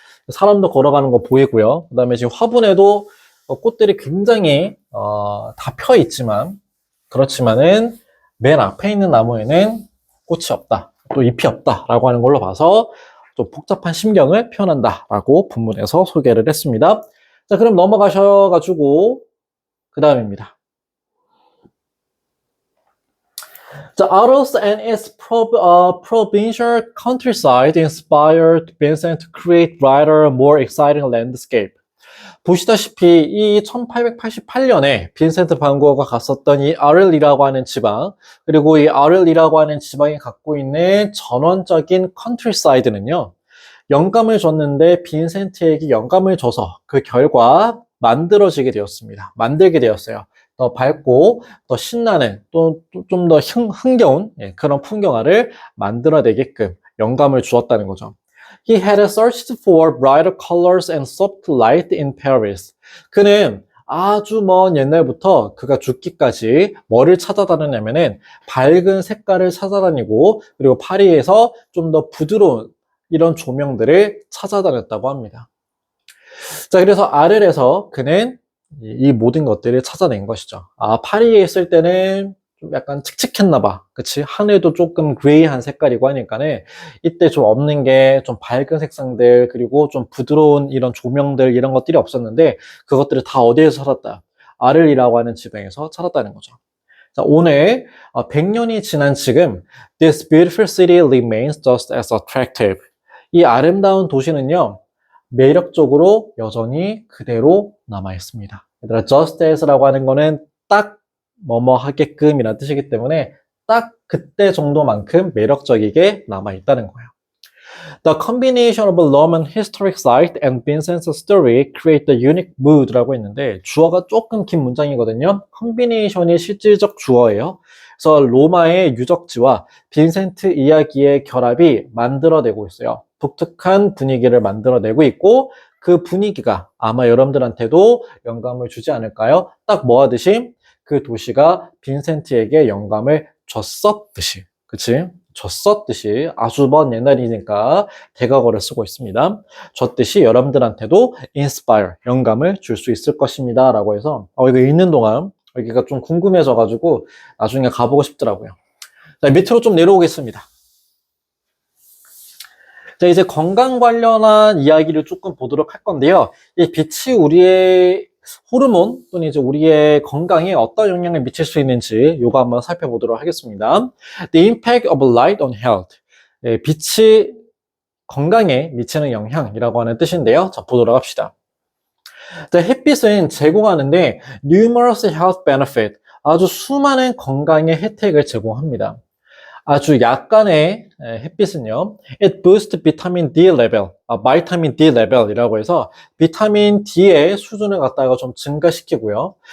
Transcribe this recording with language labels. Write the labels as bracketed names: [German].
[Korean] 사람도 걸어가는 거 보이고요. 그 다음에 지금 화분에도 꽃들이 굉장히 다 펴 있지만 그렇지만은 맨 앞에 있는 나무에는 꽃이 없다. 또 잎이 없다. 라고 하는 걸로 봐서 좀 복잡한 심경을 표현한다. 라고 본문에서 소개를 했습니다. 자, 그럼 넘어가셔가지고 그 다음입니다. [English] The Arles and its provincial countryside inspired Vincent to create brighter, more exciting landscape. [Korean] 보시다시피 이 1888년에 빈센트 반 고흐가 갔었던 이 아를이라고 하는 지방, 그리고 이 아를이라고 하는 지방이 갖고 있는 전원적인 컨트리사이드는요, 영감을 줬는데 빈센트에게 영감을 줘서 그 결과 만들어지게 되었습니다. 만들게 되었어요. 더 밝고 더 신나는 또 좀 더 흥겨운 그런 풍경화를 만들어내게끔 영감을 주었다는 거죠. [English] He had searched for brighter colors and soft light in Paris. [Korean] 그는 아주 먼 옛날부터 그가 죽기까지 뭐를 찾아다녔냐면은 밝은 색깔을 찾아다니고 그리고 파리에서 좀 더 부드러운 이런 조명들을 찾아다녔다고 합니다. 자, 그래서 아를에서 그는 이 모든 것들을 찾아낸 것이죠. 아, 파리에 있을 때는 좀 약간 칙칙했나 봐. 그치? 하늘도 조금 그레이한 색깔이고 하니까는 이때 좀 없는 게 좀 밝은 색상들 그리고 좀 부드러운 이런 조명들 이런 것들이 없었는데 그것들을 다 어디에서 찾았다? 아를이라고 하는 지방에서 찾았다는 거죠. 자, 오늘 100년이 지난 지금 [English] This beautiful city remains just as attractive. [Korean] 이 아름다운 도시는요. 매력적으로 여전히 그대로 남아 있습니다. 얘들아, just as라고 하는 거는 딱 뭐뭐 하게끔 이라는 뜻이기 때문에 딱 그때 정도만큼 매력적이게 남아 있다는 거예요. [English] The combination of a Roman historic site and Vincent's story create the unique mood [Korean] 라고 했는데 주어가 조금 긴 문장이거든요. combination이 실질적 주어예요. 그래서 로마의 유적지와 빈센트 이야기의 결합이 만들어내고 있어요. 독특한 분위기를 만들어내고 있고 그 분위기가 아마 여러분들한테도 영감을 주지 않을까요? 딱 뭐 하듯이 그 도시가 빈센트에게 영감을 줬었듯이. 그치? 줬었듯이 아주 먼 옛날이니까 대각어를 쓰고 있습니다. 줬듯이 여러분들한테도 inspire, 영감을 줄 수 있을 것입니다. 라고 해서 이거 읽는 동안 여기가 좀 궁금해져가지고 나중에 가보고 싶더라고요. 자, 밑으로 좀 내려오겠습니다. 자, 이제 건강 관련한 이야기를 조금 보도록 할 건데요. 이 빛이 우리의 호르몬 또는 이제 우리의 건강에 어떤 영향을 미칠 수 있는지 요거 한번 살펴보도록 하겠습니다. [English] The impact of light on health. [Korean] 빛이 건강에 미치는 영향이라고 하는 뜻인데요. 자, 보도록 합시다. 자, 햇빛은 제공하는데 [English] numerous health benefit. [Korean] 아주 수많은 건강의 혜택을 제공합니다. 아주 약간의 햇빛은요, [English] it boosts vitamin D level, [Korean] 비타민 D level이라고 해서 비타민 D의 수준을 갖다가 좀 증가시키고요.